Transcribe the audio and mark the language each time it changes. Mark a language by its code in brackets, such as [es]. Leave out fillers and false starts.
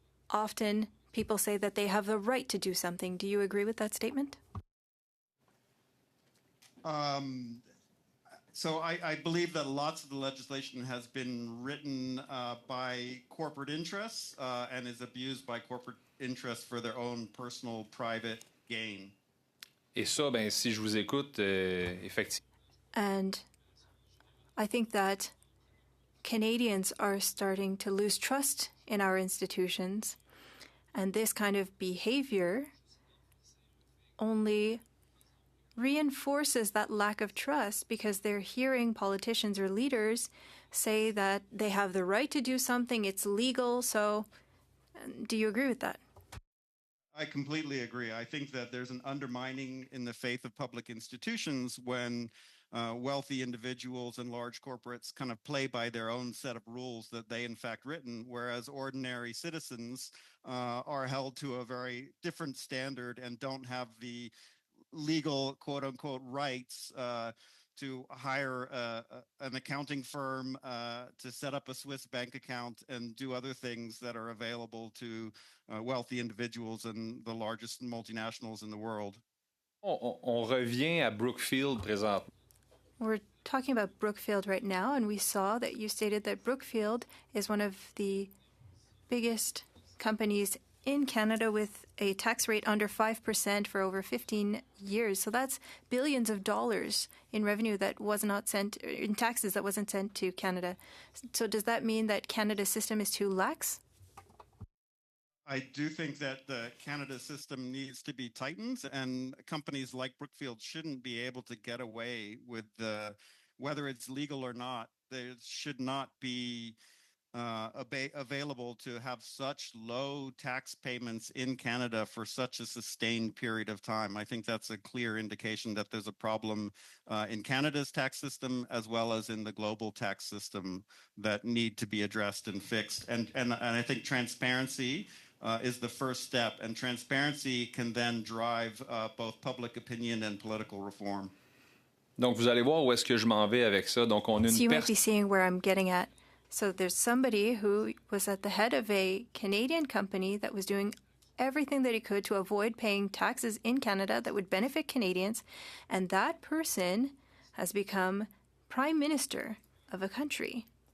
[en] Often, people say that they have the right to do something. Do you agree with that statement? So I believe that lots of the legislation has been written by corporate interests and is abused by corporate interests for their own personal, private gain. [fr] Et ça, ben, si je vous écoute, effectivement. [en] And I think that Canadians are starting to lose trust in our institutions, and this kind of behavior only reinforces that lack of trust because they're hearing politicians or leaders say that they have the right to do something, it's legal. So do you agree with that? I completely agree. I think that there's an undermining in the faith of public institutions when wealthy individuals and large corporates kind of play by their own set of rules that they in fact written, whereas ordinary citizens are held to a very different standard and don't have the legal quote unquote rights to hire an accounting firm, to set up a Swiss bank account and do other things that are available to wealthy individuals and the largest multinationals in the world. [fr] On revient à Brookfield présentement. [en] We're talking about Brookfield right now, and we saw that you stated that Brookfield is one of the biggest companies in Canada with a tax rate under 5% for over 15 years. So that's billions of dollars in revenue that was not sent, in taxes that wasn't sent to Canada. So does that mean that Canada's system is too lax? I do think that the Canada system needs to be tightened, and companies like Brookfield shouldn't be able to get away with whether it's legal or not. There should not be available to have such low tax payments in Canada for such a sustained period of time. I think that's a clear indication that there's a problem in Canada's tax system as well as in the global tax system that need to be addressed and fixed. And I think transparency is the first step, and transparency can then drive both public opinion and political reform. [fr] Donc, vous allez voir où est-ce que je m'en vais avec ça. Donc, on a [en] So [fr] une [en] you might be seeing where I'm getting at. So there's somebody who was at the head of a Canadian company that was doing everything that he could to avoid paying taxes in Canada that would benefit Canadians, and that person has become prime minister of a country.